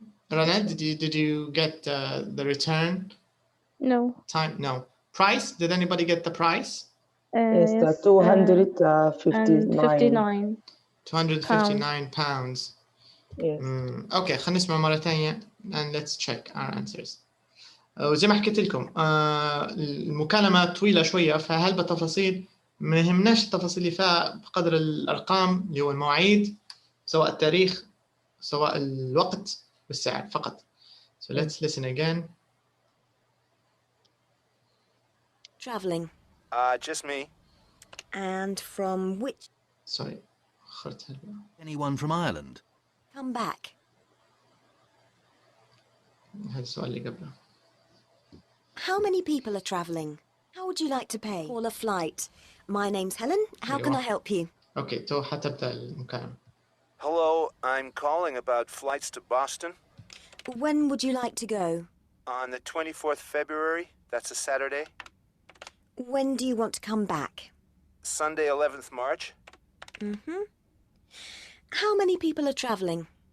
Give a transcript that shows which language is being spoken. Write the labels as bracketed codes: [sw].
[en] Rana, did you get the return? No. Time? No. Price? Did anybody get the price? Yes, Yes, 259. 259 pounds. Yes. Okay, [ar] خلينا نسمع مرة ثانية [en] and let's check our answers. [ar] وزي ما حكيت لكم المكالمة طويلة شوية، فهل بالتفاصيل ما يهمناش التفاصيل اللي فيها بقدر الأرقام اللي هو المواعيد، سواء التاريخ سواء الوقت والسعر فقط. [en] So let's listen again. Traveling. Just me. And from which? Sorry. Anyone from Ireland? Come back. [ar] هذا السؤال اللي قبله. [en] How many people are traveling? How would you like to pay? Call a flight. My name's Helen. How can I help you? [ar] Okay, تو حتبدأ المكالمة. [en] Hello, I'm calling about flights to Boston. When would you like to go? On the 24th February, that's a Saturday. When do you want to come back? Sunday, 11th March. Mm-hmm. How many people are traveling?